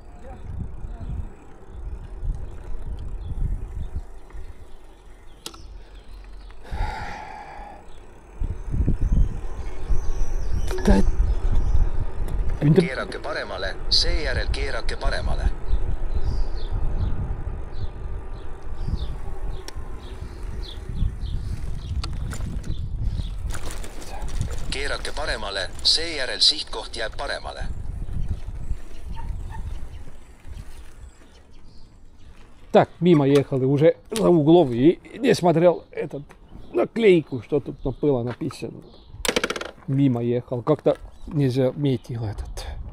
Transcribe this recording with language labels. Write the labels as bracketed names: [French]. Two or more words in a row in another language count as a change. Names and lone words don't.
[Estonian] Keerake paremale, seejärel keerake paremale. Keerake paremale, seejärel sihtkoht jääb paremale. [Russian] Так, мимо ехал и уже за углом и не смотрел этот наклейку, что тут было написано. Мимо ехал, как-то не заметил этот.